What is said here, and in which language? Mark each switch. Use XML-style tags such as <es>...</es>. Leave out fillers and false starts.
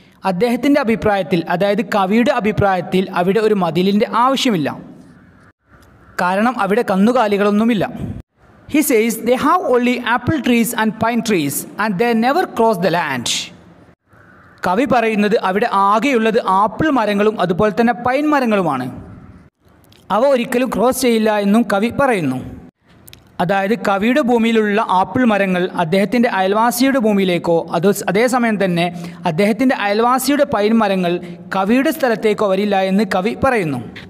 <ml>അദ്ദേഹത്തിൻ്റെ അഭിപ്രായത്തിൽ, അതായത് കവിയുടെ അഭിപ്രായത്തിൽ അവിടെ ഒരു മതിലിൻ്റെ ആവശ്യമില്ല, കാരണം അവിടെ കന്നുകാലികളൊന്നുമില്ല.</ml> <en>He says they have only apple trees and pine trees and they never cross the land.</en> <ml>കവി പറയുന്നത് അവിടെ ആകെയുള്ളത് ആപ്പിൾ മരങ്ങളും അതുപോലെ തന്നെ പൈൻ മരങ്ങളുമാണ്, അവ ഒരിക്കലും ക്രോസ് ചെയ്യില്ല എന്നും കവി പറയുന്നു. അതായത് കവിയുടെ ഭൂമിയിലുള്ള ആപ്പിൾ മരങ്ങൾ അദ്ദേഹത്തിൻ്റെ അയൽവാസിയുടെ ഭൂമിയിലേക്കോ അതേസമയം തന്നെ അദ്ദേഹത്തിൻ്റെ അയൽവാസിയുടെ പൈൻ മരങ്ങൾ കവിയുടെ സ്ഥലത്തേക്കോ വരില്ല എന്ന് കവി പറയുന്നു.</ml>